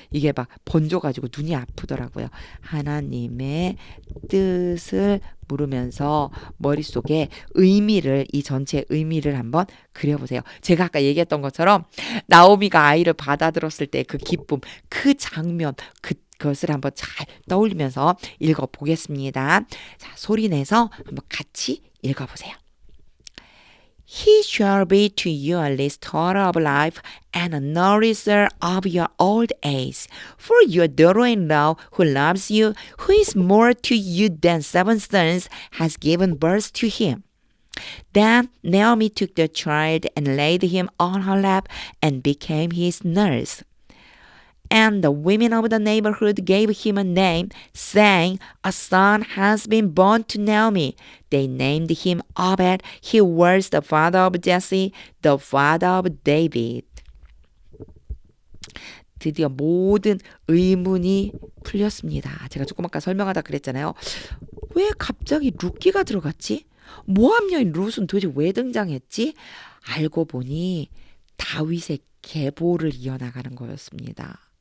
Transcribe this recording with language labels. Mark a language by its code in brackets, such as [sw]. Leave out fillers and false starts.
[ko] 이게 막 번져가지고 눈이 아프더라고요. 하나님의 뜻을 물으면서 머릿속에 의미를 이 전체 의미를 한번 그려보세요. 제가 아까 얘기했던 것처럼 나오미가 아이를 받아들었을 때 그 기쁨, 그 장면, 그것을 한번 잘 떠올리면서 읽어보겠습니다. 자, 소리내서 한번 같이 읽어보세요. [en] He shall be to you a restorer of life and a nourisher of your old age. For your daughter-in-law who loves you, who is more to you than 7 sons, has given birth to him. Then Naomi took the child and laid him on her lap and became his nurse. And the women of the neighborhood gave him a name, saying, "A son has been born to Naomi." They named him Obed. He was the father of Jesse, the father of David. [ko] 드디어 모든 의문이 풀렸습니다. 제가 조금 아까 설명하다 그랬잖아요. 왜 갑자기 룻기가 들어갔지? 모압 여인 룻은 도대체 왜 등장했지? 알고 보니 다윗의 계보를 이어나가는 거였습니다.